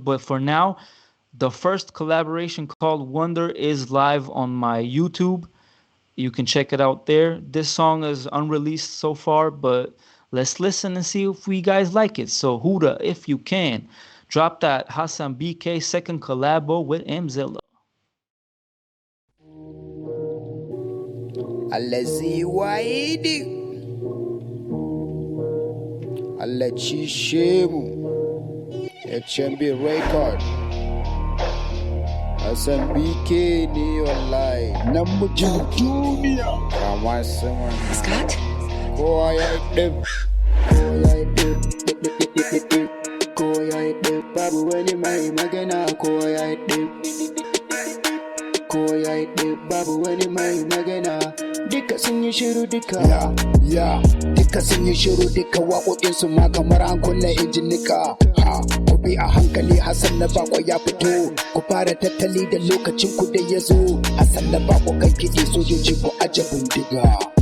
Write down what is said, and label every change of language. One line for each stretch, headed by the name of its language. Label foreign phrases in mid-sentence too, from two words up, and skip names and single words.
English: But for now, the first collaboration called Wonder is live on my YouTube. You can check it out there. This song is unreleased so far, but let's listen and see if we guys like it. So Huda, if you can, drop that Hassan BK second collabo with M Zilla. Alazi Waidi Alachi Shemu HMB record Hassan BK ni online Number Junior Kama Simon Scott?
Hausa: Koya dip Babu wani mai magana koya dip Babu wani mai magana Duka sun yi shiru duka duka sun yi shiru duka waƙoƙinsu ma kamar an kulle injinika ku bi a hankali Hassan na bako ya fito ku fara tattali da lokacin ku da ya zo Hassan na bako kan kiɗi sojoji ku aje bindiga